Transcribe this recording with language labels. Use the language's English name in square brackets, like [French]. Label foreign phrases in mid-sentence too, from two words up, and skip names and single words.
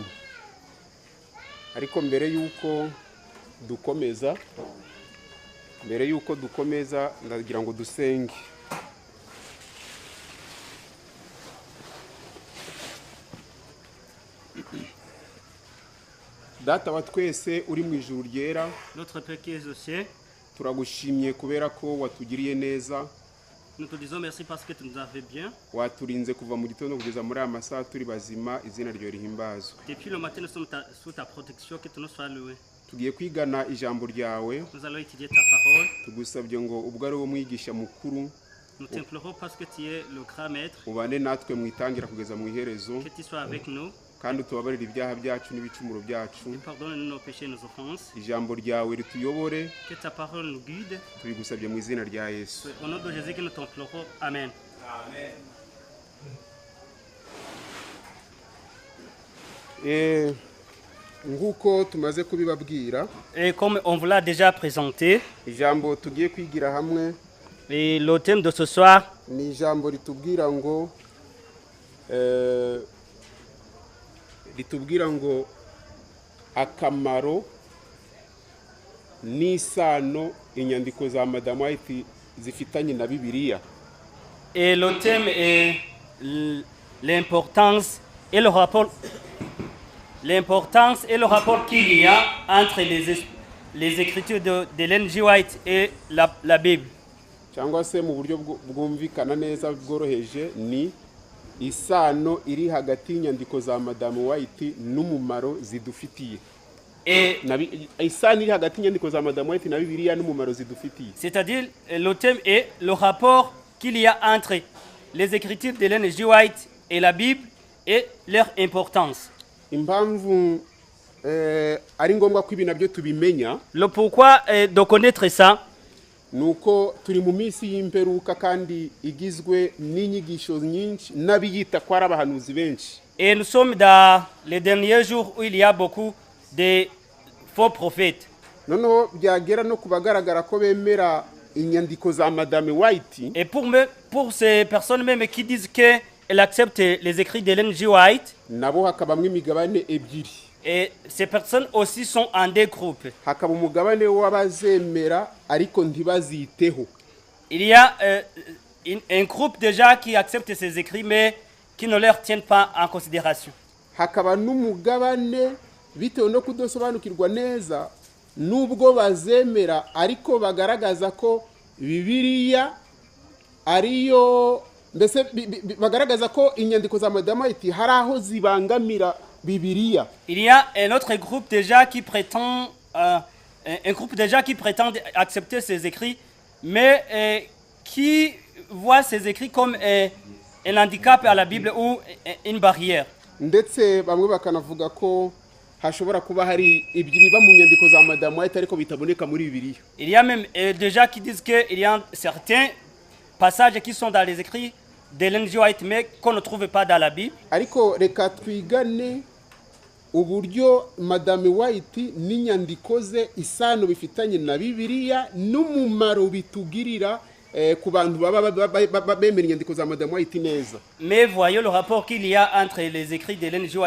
[Kinyarwanda] Ariko mbere yuko dukomeza ndagira ngo dusenge. Data wa twese uri mu ijuru ryera, [French] Notre Père qui est au ciel, [Kinyarwanda] turagushimye kubera ko watugiriye neza. [French] nous te disons merci parce que tu nous as fait bien. [Kinyarwanda] Waturinze kuva mu gitondo kugeza muri aya masaha turi bazima, izina ryo rihimbazwe. [French] Depuis le matin, nous sommes sous ta protection, que tu nous sois loué. [Kinyarwanda] Tugiye kwigana ijambo ryawe, [French] Nous allons étudier ta parole. [Kinyarwanda] tugusabye ngo ubwo ari wo mwigisha mukuru [French] Nous t'implorons parce que tu es le grand maître, [Kinyarwanda] ubane natwe mu itangira kugeza mu iherezo, [French] que tu sois avec nous. [Kinyarwanda] kandi utubabarire ibyaha byacu n'ibicumuro byacu. [French] Pardonne-nous nos péchés et nos offenses. [Kinyarwanda] Ijambo ryawe rituyobore, [French] Que ta parole nous guide. [Kinyarwanda] tubigusabye mu izina rya Yesu. [French] C'est au nom de Jésus que nous t'implorons. Amen. [Kinyarwanda] Nguko tumaze kubibabwira, [French] Et comme on vous l'a déjà présenté, [Kinyarwanda] ijambo tugiye kwigira hamwe [French] et le thème de ce soir, [Kinyarwanda] ni ijambo ritubwira ngo akamaro n'isano inyandiko za Madame White zifitanye na Bibiliya. [French] et le thème est l'importance et le rapport qu'il y a entre les écritures d'Ellen G. White et la Bible. [Kinyarwanda] Cyangwa se mu buryo bwumvikana neza bworoheje ni isano iri hagati y'inyandiko za Madame White n'umumaro zidufitiye. Isano iri hagati y'inyandiko za Madame White na Bibiliya n'umumaro zidufitiye. [French] C'est-à-dire, le thème est le rapport qu'il y a entre les écritures d'Ellen G. White et la Bible et leur importance. [Kinyarwanda] Impamvu ari ngombwa ko ibi nabyo tubimenya, [French] Le pourquoi de connaître ça, [Kinyarwanda] nuko turi mu minsi y'imperuka kandi igizwe n'inyigisho nyinshi n'abiyita ko ari abahanuzi benshi. [French] et nous sommes dans les derniers jours où il y a beaucoup de faux prophètes. [Kinyarwanda] Noneho byagera no kubagaragara ko bemera inyandiko za Madame White, [French] Et pour ces personnes même qui disent qu'elles acceptent les écrits d'Ellen G. White, [Kinyarwanda] nabo hakabamwe imigabane ebyiri. [French] et ces personnes aussi sont en deux groupes. [Kinyarwanda] Hakaba umugabane w'abazemera ariko ntibaziteho. [French] Il y a un groupe déjà qui accepte ces écrits mais qui ne leur tiennent pas en considération. [Kinyarwanda] Hakaba n'umugabane bitewe no kudasobanukirwa neza nubwo bazemera ariko bagaragaza ko Bibiliya ariyo, mbese bagaragaza ko inyandiko za Madame White hari aho zibangamira Bibiliya. [French] Il y a un autre groupe déjà qui prétend accepter ces écrits mais qui voit ces écrits comme un handicap à la Bible ou une barrière. [Kinyarwanda] Ndetse bamwe bakanavuga ko hashobora kuba hari ibyo biba mu nyandiko za Madame White ariko bitaboneka muri Bibiliya. [French] Il y a même déjà qui disent qu'il y a certains passages qui sont dans les écrits d'Ellen G. White mais qu'on ne trouve pas dans la Bible. [Kinyarwanda] Ariko reka twigane uburyo Madame White n'inyandiko ze isano bifitanye na Bibiliya n'umumaro bitugirira ku bantu baba bemera inyandiko za Madame White neza. [French] Mais voyons le rapport qu'il y a entre les écrits d'Ellen G.